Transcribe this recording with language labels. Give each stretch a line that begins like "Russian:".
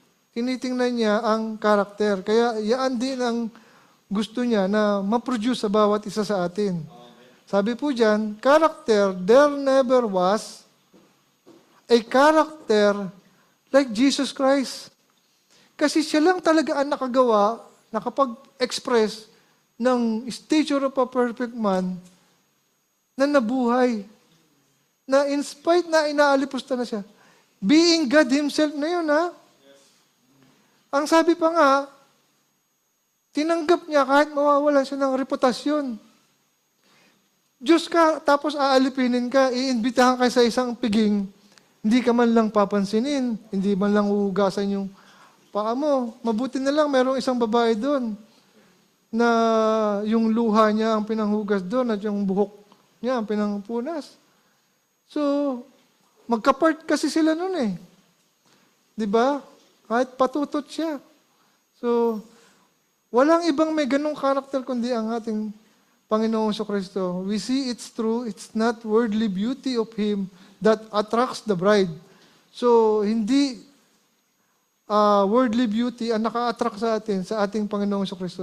Filipino: Tinitingnan niya ang karakter. Kaya yan din ang gusto niya na ma-produce sa bawat isa sa atin. Sabi po dyan,
English: character, there never was a character like Jesus Christ.
Filipino: Kasi siya lang talaga ang nakagawa, nakapag-express ng
English: stature of a perfect man
Filipino: na nabuhay. Na in spite na inaalipusta na siya.
English: Being God Himself
Filipino: na yun, ha? Ang sabi pa nga, tinanggap niya kahit mawawalan siya ng reputasyon. Diyos ka, tapos aalipinin ka, iimbitahan ka sa isang piging, hindi ka man lang papansinin, hindi man lang uhugasan yung paa mo. Mabuti na lang, merong isang babae doon na yung luha niya ang pinanghugas doon at yung buhok niya ang pinangpunas. So, magkapart kasi sila noon eh. Di ba? Kahit patutot siya. So, walang ibang may ganong karakter kundi ang ating Panginoong Kristo.
English: We see it's true. It's not worldly beauty of Him that attracts the bride.
Filipino: So, hindi worldly beauty ang naka-attract sa atin, sa ating Panginoong Kristo.